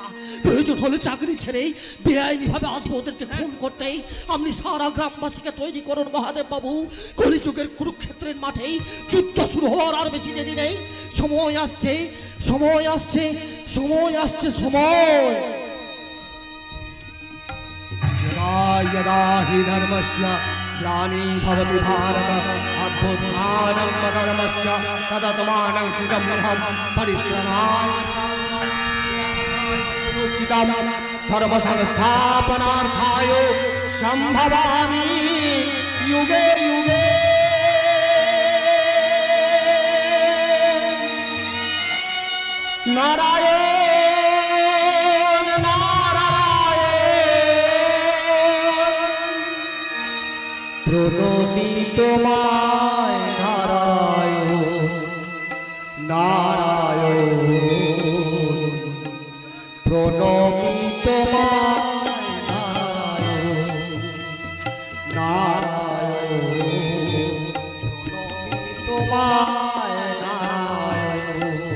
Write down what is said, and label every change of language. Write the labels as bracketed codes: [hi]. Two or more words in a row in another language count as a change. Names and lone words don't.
[bn] প্রয়োজন হলে চাকরি ছেড়ে বেআইনি ভাবে আসবো ওদেরকে খুন করতেই। আপনি সারা গ্রামবাসীকে তৈরি করুন মহাদেব বাবু, কলিযুগের কুরুক্ষেত্রের মাঠেই যুদ্ধ শুরু হওয়ার আর বেশি দেরি নেই। সময় আসছে, সময় আসছে, সময় আসছে, সময়। [sa] यदा हि धर्मस्य ग्लानिर्भवति भारत अभ्युत्थानं धर्मस्य तदात्मानं सृजाम्यहं परित्राणाय साधुष्कृतं धर्मसंस्थापनार्थाय सम्भवामि युगे युगे। [bn] नारायण প্রণমি তোমায় নারায়ণ নারায়ণ, প্রণমি তোমায় নারায়ণ নারায়ণ, প্রণমি তোমায় নারায়ণ।